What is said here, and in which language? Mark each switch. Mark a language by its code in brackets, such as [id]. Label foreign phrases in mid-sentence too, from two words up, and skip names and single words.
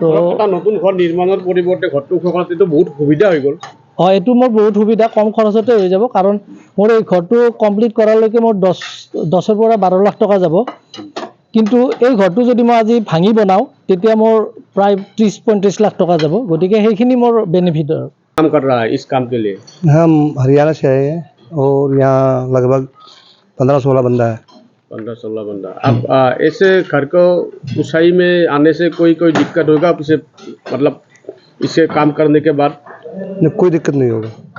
[as] এটা নতুন ঘৰ নিৰ্মাণৰ পৰিৱৰ্তে ঘৰটো ওখ কৰাটো বহুত সুবিধা হৈ গ'ল। এইটো মোৰ বহুত সুবিধা, কম খৰচতে হৈ যাব। কাৰণ মোৰ এই ঘৰটো কমপ্লিট কৰালৈকে মোৰ 10-ৰ পৰা 12 লাখ টকা যাব। কিন্তু এই ঘৰটো যদি মই আজি ভাঙি বনাওঁ, তেতিয়া মোৰ প্ৰায় 30-35 লাখ টকা যাব। গতিকে সেইখিনি মোৰ বেনিফিট আৰু। [hi] काम कर रहा है इस काम के लिए? हम हरियाणा से आए हैं और यहाँ लगभग 15-16 बंदा है। 15-16 बंदा। अब ऐसे घर को ऊंचाई में आने से कोई दिक्कत होगा इसे, मतलब इसे काम करने के बाद? कोई दिक्कत नहीं होगा।